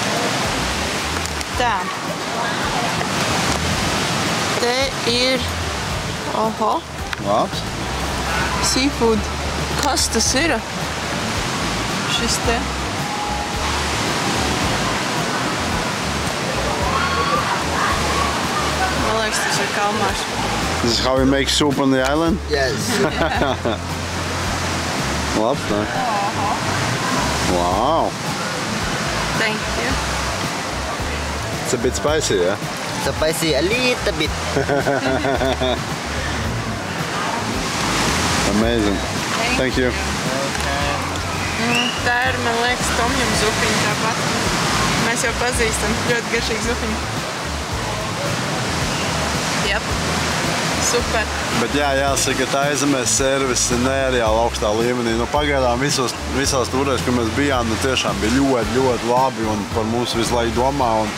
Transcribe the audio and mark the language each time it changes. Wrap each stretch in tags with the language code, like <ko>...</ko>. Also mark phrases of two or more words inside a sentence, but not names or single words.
<lv>Tā. Te ir... Oho. Labs. Seafood. Kas tas ir? Šis te. Man liekas, tas ir kalmārs.</lv> <en>This is how we make soup on the island? Yes.</en> <lv>Labs, ne? Wow.</lv> <en>Thank you. It's a bit spicy, yeah? Spicy a little bit. Amazing. Thank you.</en> <lv>Tā ir, man liekas, tomjum zupiņa tāpat. Mēs jau pazīstam. Ļoti garšīgi zupiņa. Jep. Super. Bet jā, jāsaka, tā aizemēs servis ir nereāli augstā līmenī. Pagaidām visās tūrēs, kur mēs bijām, tiešām bija ļoti labi un par mums visu laiku domā.</lv>